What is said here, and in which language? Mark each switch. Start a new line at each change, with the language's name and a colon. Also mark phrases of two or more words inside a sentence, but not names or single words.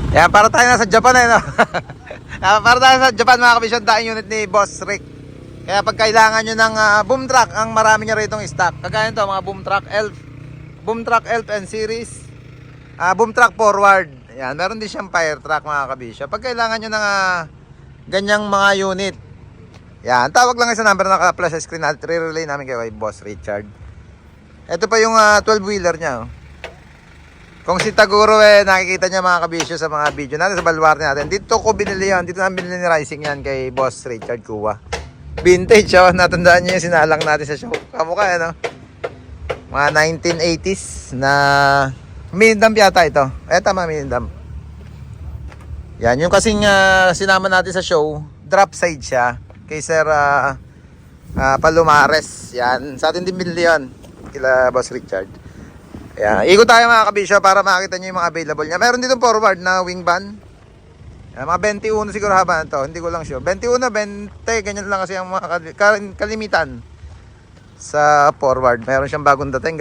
Filipino: Yan, para tayo nasa Japan no? Para tayo sa Japan mga kabisyon, daing unit ni Boss Rick. Kaya pag kailangan nyo ng
English: boom truck,
Filipino: ang marami niya rito stock. Kagaya nito, mga
English: boom truck ELF and series. Boom truck forward.
Filipino: Yan, meron din siyang
English: fire truck
Filipino: mga kabisyon. Pag kailangan nyo ng ganyang mga unit, yan, tawag lang kayo sa number na naka-flash sa screen natin. Re-relay namin kayo kay Boss Richard. Ito pa yung 12-wheeler niya. Oh. Kung si Taguro nakikita niya mga kabisyo sa mga video natin, sa Baluarte natin. Dito ko binili yan. Dito na binili ni Rising yan kay Boss Richard Kuwa. Vintage, oh. Natandaan niyo yung sinalang natin sa show. Kamukha, ano? Mga 1980s na minidump yata ito. Tama, minidump. Yan, yung kasing sinama natin sa show, drop side siya. Kay Sir Palomares. Yan, sa atin din binili yan. Kila Boss Richard. Ayan, ikot tayo mga kabisyo para makita nyo yung mga available niya. Meron dito forward na
English: wing van.
Filipino: Ayan, mga 21 siguro haba na to. Hindi ko lang sure. 21, 20, ganyan lang kasi ang mga kalimitan sa forward. Meron siyang bagong dating.